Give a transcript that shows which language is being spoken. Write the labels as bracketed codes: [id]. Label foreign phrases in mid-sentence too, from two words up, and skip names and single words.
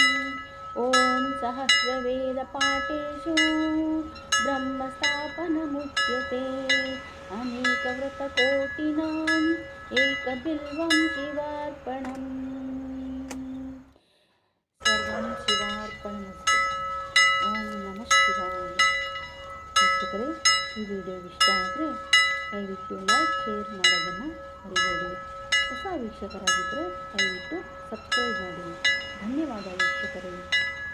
[sa] ॐ सहस्रवेदपाठेषु ब्रह्मस्थापनमुच्यते। अनेकव्रतकोटीनाम् एकबिल्वं शिवार्पणम्। सर्वं ಶಿವಾರ್ಪಣಮಸ್ತು. ಓಂ ನಮಃ ಶಿವಾಯ. [kn] ವೀಕ್ಷಕರೇ, ಈ ವಿಡಿಯೋ ಇಷ್ಟ ಆದರೆ ದಯವಿಟ್ಟು [en] like share [kn] ಮಾಡೋದನ್ನು ಮರಿಬೇಡಿ. ಹೊಸ ವೀಕ್ಷಕರಾಗಿದ್ದರೆ ದಯವಿಟ್ಟು ಸಬ್ಸ್ಕ್ರೈಬ್ ಮಾಡಿ. ಧನ್ಯವಾದ ವೀಕ್ಷಕರೇ.